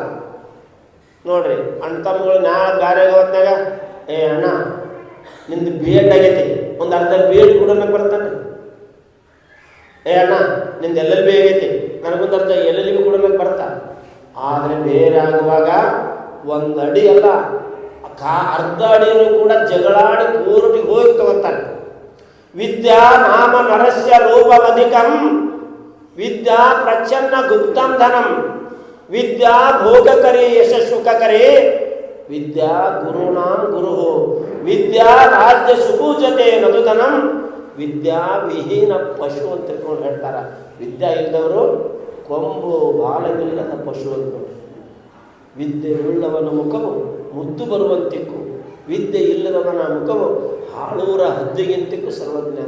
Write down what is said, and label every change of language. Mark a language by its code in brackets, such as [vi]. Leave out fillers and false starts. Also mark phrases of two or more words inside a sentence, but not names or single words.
[kn] ನೋಡ್ರಿ ಅಣ್ಣ ತಮ್ಮಗಳು ನಾಳೆ ಬೇರೆ ಹೊತ್ನಾಗ ಅಣ್ಣ ನಿಂದು ಬಿ ಎಡ್ ಆಗೈತಿ, ಒಂದು ಅರ್ಧ ಬಿ ಎಡ್ ಕೂಡ ಬರ್ತಾನೆ. ಅಣ್ಣ ನಿಂದು ಎಲ್ ಎಲ್ ಬಿ ಆಗೈತಿ, ನನಗೊಂದು ಅರ್ಧ ಎಲ್ ಎಲ್ ಬಿ ಕೂಡ ಬರ್ತಾ. ಆದರೆ ಬೇರೆ ಆಗುವಾಗ ಒಂದು ಅಡಿ ಅಲ್ಲ ಅರ್ಧ ಅಡಿನೂ ಕೂಡ ಜಗಳಾಡಿ ಕೋರ್ಟಿಗೆ ಹೋಗಿ ತಗೋತಾರೆ. [sa] ವಿದ್ಯಾ ನಾಮ ನರಸ್ಯ ರೂಪಮಧಿಕಂ, ವಿದ್ಯಾ ಪ್ರಚ್ಛನ್ನ ಗುಪ್ತಂ ಧನಂ, ವಿದ್ಯಾ ಭೋಗಕರಿ ಯಶಸ್ಸುಖಕರಿ, ವಿದ್ಯಾ ಗುರುನಾಂ ಗುರು, ವಿದ್ಯಾ ರಾಜ್ಯ ಸುಪೂಜತೆ ಮಧುಧನಂ, ವಿದ್ಯಾ ವಿಹೀನ ಪಶು [kn] ಅಂತ ತಿಳ್ಕೊಂಡು ಹೇಳ್ತಾರ. ವಿದ್ಯಾ ಇಲ್ಲದವರು ಕೊಂಬು ಬಾಲವಿಲ್ಲದ ಪಶು ಅಂತ. ವಿದ್ಯೆ ಉಳ್ಳವನ ಮುಖವು ಮುದ್ದು ಬರುವಂತಿಕ್ಕು, ವಿದ್ಯೆ ಇಲ್ಲದವನ ಮುಖವು ಹಾಳೂರ ಹದ್ದಿಗಿಂತಿಕ್ಕು ಸರ್ವಜ್ಞಾನ.